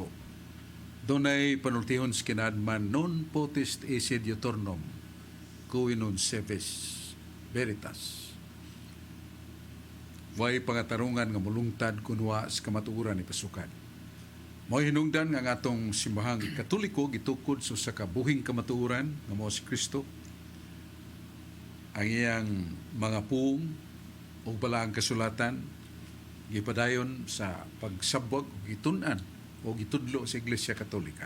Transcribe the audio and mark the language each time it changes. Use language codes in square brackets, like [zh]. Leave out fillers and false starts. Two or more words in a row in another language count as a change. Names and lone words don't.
[ceb] Dunay panultihon sa kinadman [la] non potest esse diuturnum cui non seves veritas. [ceb] Way pangatarungan nga mulungtad kunwa sa kamatuoran ni pasukan. Mao hinungdan nga ang atong simbahang Katoliko gitukod sa usa ka buhing kamatuoran nga mao si Kristo. Ang iyang mga puong o balaang kasulatan gipadayon sa pagsabwag o gitun-an o gitudlo sa Iglesia Katolika.